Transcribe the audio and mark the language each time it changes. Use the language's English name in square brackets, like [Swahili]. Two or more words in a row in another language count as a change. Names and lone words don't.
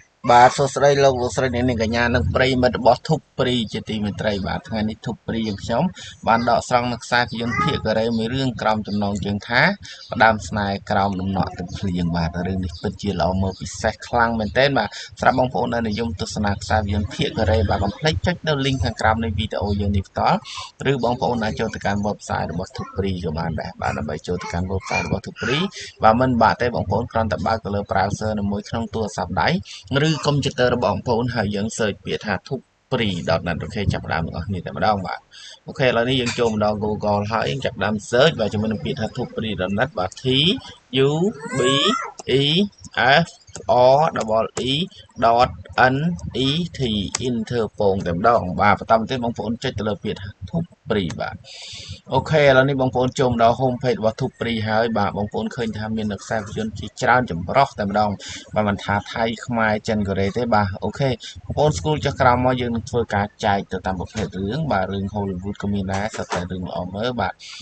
[Khmer] បាទ សួស្តីលោកលោកស្រីអ្នកនាងកញ្ញានិងប្រិយមិត្តរបស់ធុបព្រីជាទីមេត្រី។ បាទ ថ្ងៃនេះធុបព្រីយើងខ្ញុំបានដកស្រង់នៅខ្សែភាពយន្តភាគកូរ៉េមួយរឿងក្រោមចំណងជើងថាផ្ដើមស្នេហ៍ក្រោមដំណក់ទឹកភ្លៀង។ បាទ រឿងនេះពិតជាល្អមើលពិសេសខ្លាំងមែនទែន។ បាទ សម្រាប់បងប្អូនដែលនិយមទស្សនាខ្សែភាពយន្តភាគកូរ៉េ បាទ កុំភ្លេចចុចនៅ link ខាងក្រោមនៃវីដេអូយើងនេះផ្ទាល់ ឬបងប្អូនអាចចូលទៅកាន់ website របស់ធុបព្រីក៏បានដែរ។ បាទ ដើម្បីចូលទៅកាន់ website របស់ធុបព្រី បាទ មិនបាក់ទេបងប្អូន គ្រាន់តែបើកទៅលើ browser នៅមួយក្នុងទូរស័ព្ទដៃ ឬកុំព្យូទ័ររបស់បងប្អូន ហើយយើង search ពាក្យថា ធុបព្រីដតnet អូខេ ចាប់ផ្ដើមទាំងអស់គ្នាតែម្ដង។ បាទ អូខេ ឥឡូវនេះយើងចូលមកដល់ Google ហើយយើងចាប់ផ្ដើម search បាទ ជាមួយនឹងពាក្យថា ធុបព្រីដតnet បាទ T U B E F R E E T Interpong តែម្ដង។ បាទ បន្តមកទៀតបងប្អូនចុចទៅលើពាក្យថា ធុបព្រី បាទ អូខេ ឥឡូវនេះបងប្អូនចូលមកដល់ [English] home page [Khmer] របស់ ធុបព្រី ហើយ បាទ បងប្អូនឃើញថាមាននៅខ្សែភាពយន្តជាច្រើនចម្រុះតែម្ដង។ បាទ មិនថាថៃ ខ្មែរ ចិន កូរ៉េទេ។ បាទ អូខេ បងប្អូនស្គូលចុះក្រោមមក យើងនឹងធ្វើការចែកទៅតាមប្រភេទរឿង។ បាទ រឿង Hollywood ក៏មានដែរ សុទ្ធតែរឿងល្អមើល។ បាទ